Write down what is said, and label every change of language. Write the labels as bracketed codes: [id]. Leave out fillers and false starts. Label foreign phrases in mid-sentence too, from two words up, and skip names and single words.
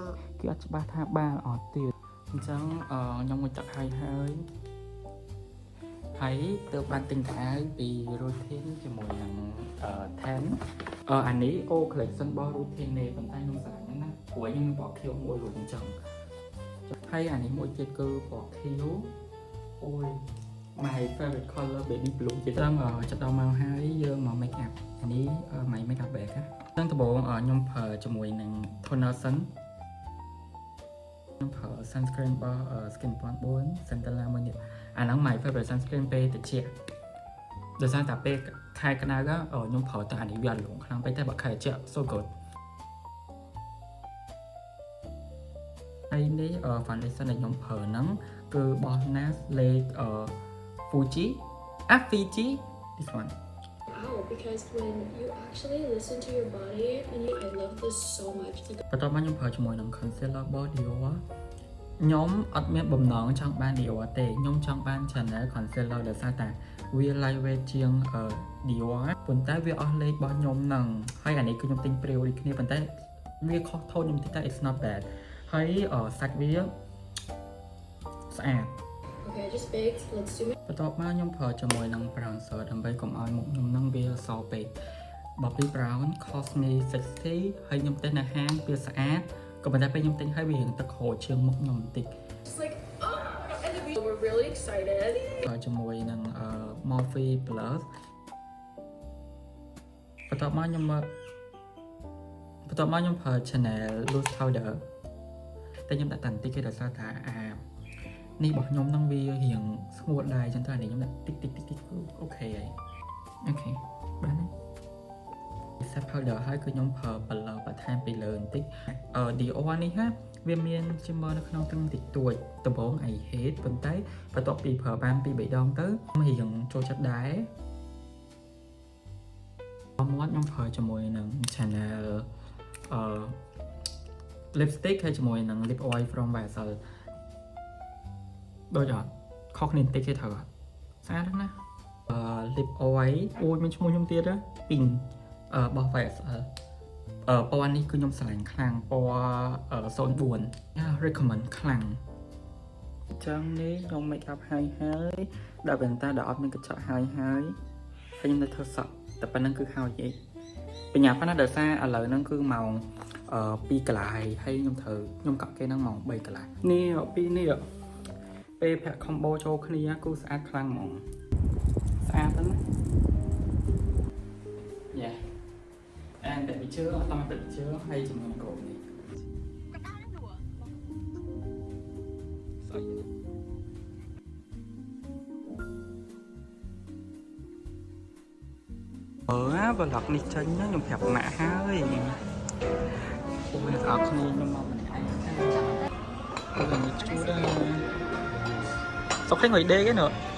[km] គេអត់ច្បាស់ថាបានអត់ទៀតអញ្ចឹងខ្ញុំមកទឹកហើយទៅបានទិញខោពី routine ជាមួយនឹង10អានេះ [en] O collection [km] របស់ routine នេះប៉ុន្តែខ្ញុំស្រឡាញ់ណាព្រោះខ្ញុំមានពណ៌ខៀវមួយរួចអញ្ចឹងហើយអានេះមួយទៀតគឺពណ៌ខៀវអូយ [en] my favorite color baby blue [km] ជាត្រង់ចិត្តដល់មកហើយយើងមក [en] make up [km] អានេះ [en] my make up bag [km] ហ្នឹងដំបូងខ្ញុំប្រើជាមួយនឹង [en] toner sun [km] ខ្ញុំប្រើ sunscreen របស់ Skin Point 4 Centella មួយនេះអាហ្នឹង [en] my favorite sunscreen [km] ពេលត្រជាក់ដោយសារតែពេលខែក្តៅខ្ញុំប្រើតែអានេះវាអត់លងខ្លាំងពេកតែបើខែត្រជាក់ [en] so good [km] ហើយនេះ foundation ដែលខ្ញុំប្រើហ្នឹងគឺរបស់ NARS លេខ Fuji Fiji [en] this one Wow, because when you actually listen to your body and I love this so much [km] បន្ទាប់មកខ្ញុំប្រើជាមួយនឹង concealer របស់ Dior ខ្ញុំអត់មានបំណងចង់បាន Dior ទេខ្ញុំចង់បាន Chanel concealer ដោយសារតែវា lightweight ជាង Dior ប៉ុន្តែវាអស់លេខរបស់ខ្ញុំហ្នឹងហើយអានេះគឺខ្ញុំទិញ Preo ដូចគ្នាប៉ុន្តែវាខុសថោខ្ញុំតិចតែ [en] it's not bad [km] ហើយសាច់វាស្អាត [en] Okay, I just baked. Let's do it. [km] បន្ទាប់មកខ្ញុំប្រើជាមួយនឹង bronzer ដើម្បីកុំឲ្យមុខខ្ញុំហ្នឹងវាសពេក Bobbi Brown [en] cost me [km] 60 ហើយខ្ញុំទិញនៅហាងវាស្អាតក៏ប៉ុន្តែពេលខ្ញុំទិញហើយវារៀងទឹកហូរជាងមុខខ្ញុំបន្តិច [en] Just like and we're really excited. [km] ជាមួយនឹង Morphe Plus បន្ទាប់មកខ្ញុំប្រើ Chanel [en] loose powder [km] តែខ្ញុំដាក់តាន់តិចគេដោយសារថានេះរបស់ខ្ញុំ ហ្នឹងវារៀងស្ងួតដែរចឹងទៅអានេះខ្ញុំដាក់តិចអូខេហើយអូខេបានហើយ [en] set powder [km] ហើយគឺខ្ញុំប្រើ color បន្ថែមពីលើបន្តិចDior នេះណាវាមាន shimmer នៅក្នុងទឹកតិចតួចដំបូង [en] I hate [km] ប៉ុន្តែបន្ទាប់ពីប្រើបាន 2-3 ដងទៅរៀងចូលចិត្តដែរមាត់ខ្ញុំប្រើជាមួយនឹង Chanel lipstick ហើយជាមួយនឹង [en] lip oil from Vaseline [km] ដូចអត់ខុសគ្នាបន្តិចទេត្រូវអត់ស្អាតណាស់ [en] lip oil [km] អូយមាន ឈ្មោះខ្ញុំទៀតពីងរបស់ Vaseline ពណ៌នេះគឺខ្ញុំស្រឡាញ់ខ្លាំងពណ៌04 recommend ខ្លាំងអញ្ចឹងនេះខ្ញុំ [en] make up [km] ហើយដាក់បន្តាដល់អត់មានកញ្ចក់ហើយខ្ញុំនៅធ្វើសក់តែប៉ុណ្្នឹងគឺហើយឯងបញ្ញាប៉ុណ្ណាដោយសារឥឡូវហ្នឹងគឺម៉ោង2 កន្លះហើយខ្ញុំកក់គេហ្នឹងម៉ោង3 កន្លះនេះពីនេះពេលពាក់ combo ចូលគ្នាគឺស្អាតខ្លាំងហ្មងស្អាតហ្នឹង យ៉ា [en] and the picture [km] អត់តាម picture ហើយជាមួយនឹងកូននេះ ស្អីvlog នេះចេញខ្ញុំប្រាប់ម៉ាក់ហើយពួកអ្នកអរគ្នាខ្ញុំមកម្នាក់ឯងអូនេះជួរដែរសុខឯងងុយដេកឯណ៎